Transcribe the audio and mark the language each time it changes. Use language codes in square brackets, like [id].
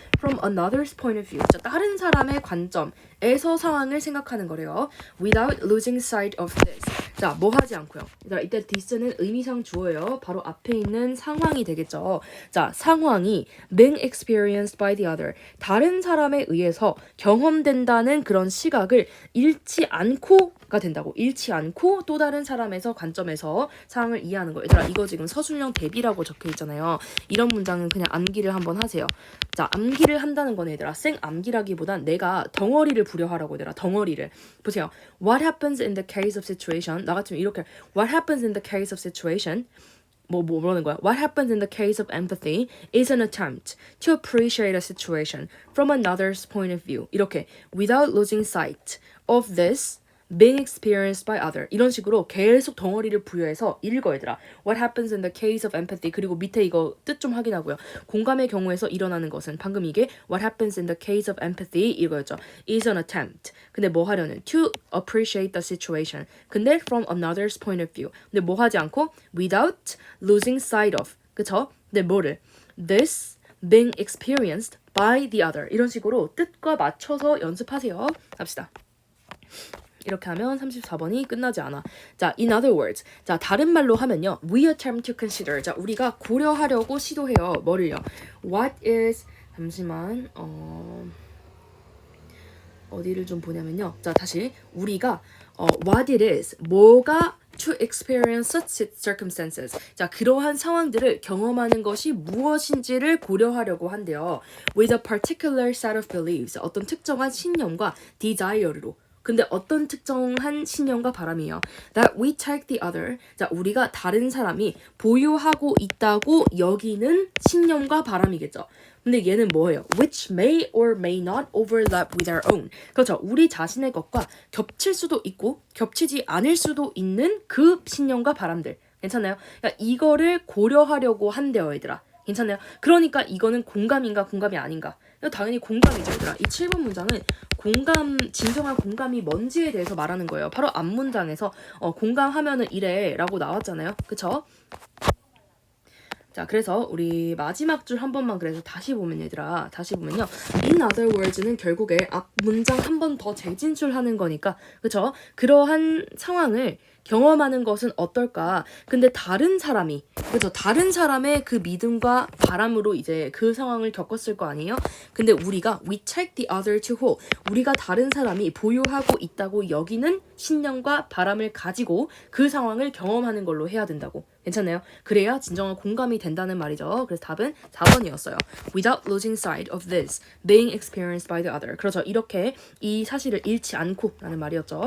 [en] From another's point of view. [ko] 자, 다른 사람의 관점에서 상황을 생각하는 거래요. [en] Without losing sight of this. [ko] 자, 뭐 하지 않고요. 얘들아, 이때 this는 의미상 주어예요. 바로 앞에 있는 상황이 되겠죠. 자, 상황이 [en] being experienced by the other. [ko] 다른 사람에 의해서 경험된다는 그런 시각을 잃지 않고가 된다고. 잃지 않고 또 다른 사람에서 관점에서 상황을 이해하는 거. 얘들아, 이거 지금 서술형 대비라고 적혀 있잖아요. 이런 문장은 그냥 암기를 한번 하세요. 자, 암기를 한다는 건 얘들아, 생 암기라기보단 내가 덩어리를 부려하라고 얘들아, 덩어리를. 보세요. [en] What happens in the case of situation? [ko] 나 같으면 이렇게 [en] What happens in the case of situation? [ko] 뭐라는 거야? [en] What happens in the case of empathy is an attempt to appreciate a situation from another's point of view. [ko] 이렇게 [en] without losing sight of this being experienced by other. [ko] 이런 식으로 계속 덩어리를 부여해서 읽어 얘들아. [en] What happens in the case of empathy. [ko] 그리고 밑에 이거 뜻 좀 확인하고요. 공감의 경우에서 일어나는 것은 방금 이게 [en] What happens in the case of empathy [ko] 이거였죠. [en] is an attempt. [ko] 근데 뭐 하려는? [en] To appreciate the situation. [ko] 근데 [en] from another's point of view. [ko] 근데 뭐 하지 않고 [en] without losing sight of. [ko] 그쵸? 근데 뭐를? [en] This being experienced by the other. [ko] 이런 식으로 뜻과 맞춰서 연습하세요. 합시다. 이렇게 하면 34번이 끝나지 않아. [en] 자, in other words. [ko] 자, 다른 말로 하면요. [en] We attempt to consider. [ko] 자, 우리가 고려하려고 시도해요. 뭐를요? [en] What is [ko] 잠시만. 어디를 좀 보냐면요. 자, 다시 우리가 [en] what it is. [ko] 뭐가 [en] to experience such circumstances. [ko] 자, 그러한 상황들을 경험하는 것이 무엇인지를 고려하려고 한대요. [en] With a particular set of beliefs. [ko] 어떤 특정한 신념과 desire로. 근데 어떤 특정한 신념과 바람이에요. [en] That we take the other. [ko] 자, 우리가 다른 사람이 보유하고 있다고 여기는 신념과 바람이겠죠. 근데 얘는 뭐예요? [en] Which may or may not overlap with our own. [ko] 그렇죠. 우리 자신의 것과 겹칠 수도 있고 겹치지 않을 수도 있는 그 신념과 바람들. 괜찮나요? 그러니까 이거를 고려하려고 한대요, 얘들아. 괜찮나요? 그러니까 이거는 공감인가 공감이 아닌가? 당연히 공감이죠, 얘들아. 이 7번 문장은 공감, 진정한 공감이 뭔지에 대해서 말하는 거예요. 바로 앞 문장에서 공감하면은 이래 라고 나왔잖아요. 그쵸? 자, 그래서 우리 마지막 줄 한 번만 그래서 다시 보면 얘들아, 다시 보면요. In other words는 결국에 앞 문장 한 번 더 재진출하는 거니까, 그쵸? 그러한 상황을 경험하는 것은 어떨까? 근데 다른 사람이, 그죠? 다른 사람의 그 믿음과 바람으로 이제 그 상황을 겪었을 거 아니에요? 근데 우리가 [en] we take the other to hold. [ko] 우리가 다른 사람이 보유하고 있다고 여기는 신념과 바람을 가지고 그 상황을 경험하는 걸로 해야 된다고. 괜찮나요? 그래야 진정한 공감이 된다는 말이죠. 그래서 답은 4번이었어요. [en] Without losing sight of this being experienced by the other. [ko] 그렇죠. 이렇게 이 사실을 잃지 않고 라는 말이었죠.